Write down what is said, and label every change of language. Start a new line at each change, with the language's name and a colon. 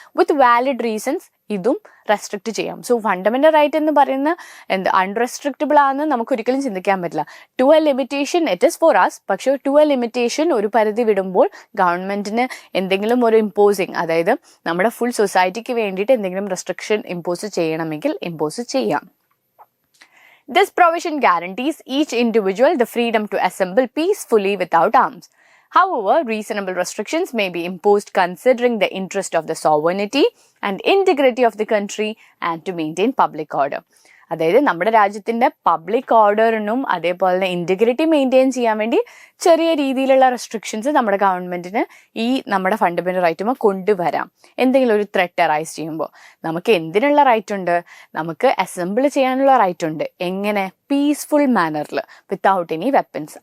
English: with valid reasons
Malayalam: ഇതും restrict ചെയ്യാം. So fundamental right എന്ന് പറയുന്ന അൺറെസ്ട്രിക്റ്റബിൾ ആണെന്ന് നമുക്ക് ഒരിക്കലും ചിന്തിക്കാൻ പറ്റില്ല.
English: To a limitation it is for us.
Malayalam: പക്ഷെ ടു എ ലിമിറ്റേഷൻ ഒരു പരിധി വിടുമ്പോൾ ഗവൺമെന്റിന് എന്തെങ്കിലും ഒരു ഇമ്പോസിങ്, അതായത് നമ്മുടെ ഫുൾ സൊസൈറ്റിക്ക് വേണ്ടിയിട്ട് എന്തെങ്കിലും റെസ്ട്രിക്ഷൻ ഇമ്പോസ് ചെയ്യണമെങ്കിൽ ഇമ്പോസ് ചെയ്യാം.
English: This provision guarantees each individual the freedom to assemble peacefully without arms. However, reasonable restrictions may be imposed considering the interest of the sovereignty and integrity of the country and to maintain public order.
Malayalam: അതായത് നമ്മുടെ രാജ്യത്തിന്റെ public ഓർഡറിനും അതേപോലെ തന്നെ integrity maintain ചെയ്യാൻ വേണ്ടി ചെറിയ രീതിയിലുള്ള restrictions നമ്മുടെ ഗവൺമെന്റിന് ഈ നമ്മുടെ ഫണ്ടമെന്റൽ റൈറ്റുമ്പോൾ കൊണ്ടുവരാം. എന്തെങ്കിലും ഒരു ത്രെറ്റ് അറൈസ് ചെയ്യുമ്പോൾ നമുക്ക് എന്തിനുള്ള റൈറ്റ് ഉണ്ട്? നമുക്ക് അസംബിൾ ചെയ്യാനുള്ള റൈറ്റ് ഉണ്ട്. എങ്ങനെ? Peaceful മാനറിൽ,
English: Without any weapons.